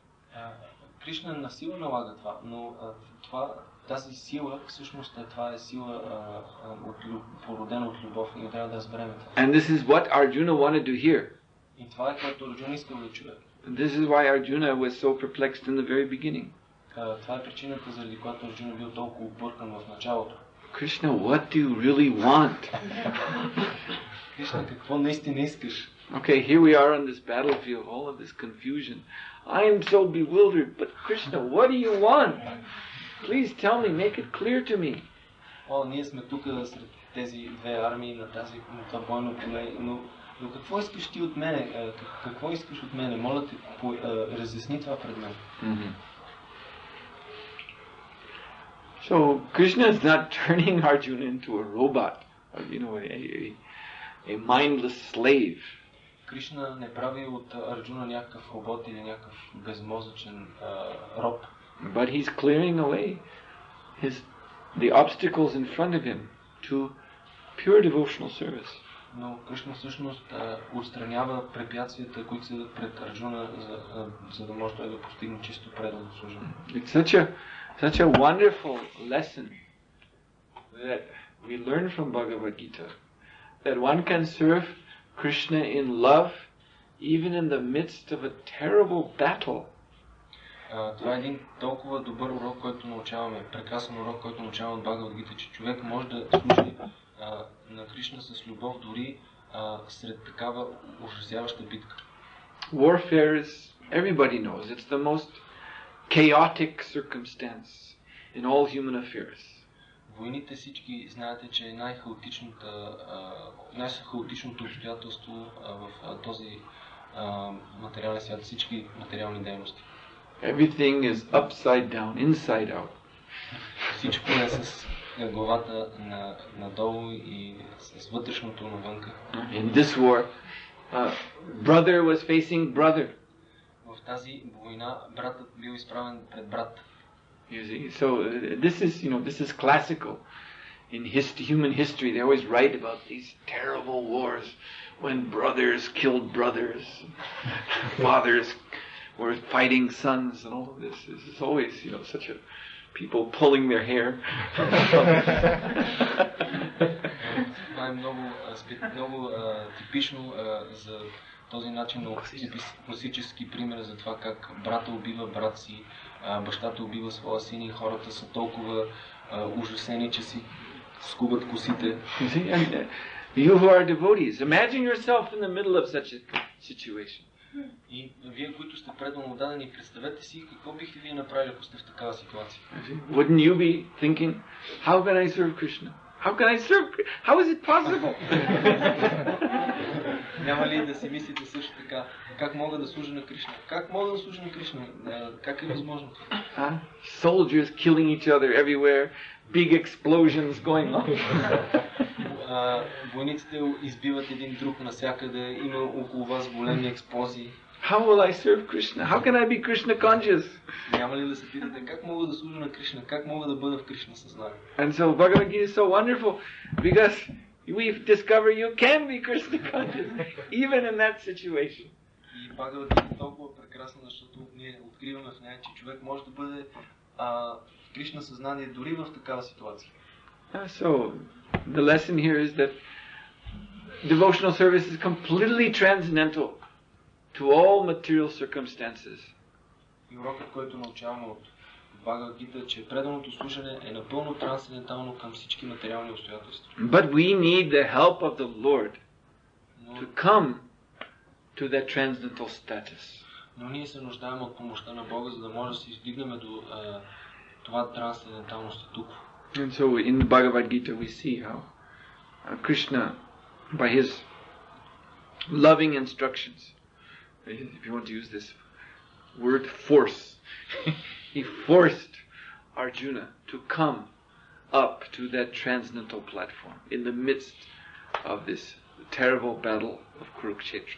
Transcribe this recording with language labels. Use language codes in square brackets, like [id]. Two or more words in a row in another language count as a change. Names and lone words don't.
[bg] Кришна насила налага това, но тази сила всъщност това е сила породена от любов и трябва да разберем това. [en] And this is what Arjuna wanted to hear. [bg] И това е което Арджуна искал да чуе. [en] This is why Arjuna was so perplexed in the very beginning. [bg] Това е причината, заради която Арджуна бил толкова объркан в началото. [en] Krishna, what do you really want? [bg] Кришна, какво наистина искаш? [en] Okay, here we are on this battlefield, all of this confusion. I am so bewildered, but Krishna, what do you want? Please tell me, make it clear to me. [bg] Ние сме тук сред тези две армии на това бойно поле, но какво искаш ти от мене? Какво искаш от мене? Моля те, разясни това пред мен. [en] So Krishna is not turning Arjuna into a robot, or, a mindless slave. [bg] Кришна не прави от Арджуна някакъв робот или някакъв безмозъчен роб. [en] But he's clearing away the obstacles in front of him to pure devotional service. [bg] Но Кришна всъщност отстранява препятствията, които са пред Арджуна, за да може той да постигне чисто предано служение. [en] It's such a wonderful lesson that we learn from Bhagavad Gita, that one can serve Krishna in love even in the midst of a terrible battle. [bg] Това е един толкова добър урок, който научаваме, прекрасен урок, който научаваме от Бхагавад Гита, че човек може да служи на Кришна с любов дори сред такава ужасяваща битка. [en] Warfare is, everybody knows, it's the most chaotic circumstance in all human affairs. [bg] Войните всички знаете, че е най-хаотичното обстоятелство в този материален свят, всички материални дейности. [en] Everything is upside down, inside out. [bg] Всичко е с главата надолу и с вътрешното навънка. [en] In this war, brother was facing brother. [bg] В тази война братът бил изправен пред брат. [en] You see, so this is classical in human history. They always write about these terrible wars when brothers killed brothers, fathers were fighting sons, and all of this. This is always, such a people pulling their hair. [bg] Това е много типично за този начин на класически пример за това как брата убива брат си, бащата убива своя син и хората са толкова ужасени, че си скубат косите. [en] You who are devotees, imagine yourself in the middle of such a situation. [bg] И вие, които сте предано дадени, представете си какво бихте вие направили, ако сте в такава ситуация. [en] Wouldn't you be thinking, how can I serve Krishna? How can I serve? How is it possible? [bg] Няма ли да си мислите също така, как мога да служа на Кришна? Как мога да служа на Кришна? Как е възможно? [en] Soldiers killing each other everywhere, big explosions going on. [bg] Войниците избиват един друг навсякъде, има около вас големи експлозии. [en] How will I serve Krishna? How can I be Krishna conscious? [bg] Няма ли да се питате, как мога да служа на Кришна? Как мога да бъда в Кришна съзнание? [en] And so Bhagavad Gita is so wonderful because we've discovered you can be Krishna conscious even in that situation. [bg] И Бхагавад Гита е толкова прекрасна, защото ние откриваме в нея, че човек може да бъде в Кришна съзнание дори в такава ситуация. [en] So the lesson here is that devotional service is completely transcendental to all material circumstances. [bg] И урокът, който научаваме от Бхагавад Гита, че преданото слушане е напълно трансцендентално към всички материални обстоятелства. [en] But we need the help of the Lord to come to that transcendental status. [bg] Но ние се нуждаем от помощта на Бога, за да може да се издигнем до това трансцендентално статукво. [en] And so in the Bhagavad Gita we see how Krishna, by his loving instructions, if you want to use this word force, he forced Arjuna to come up to that transcendental platform in the midst of this terrible battle of Kurukshetra.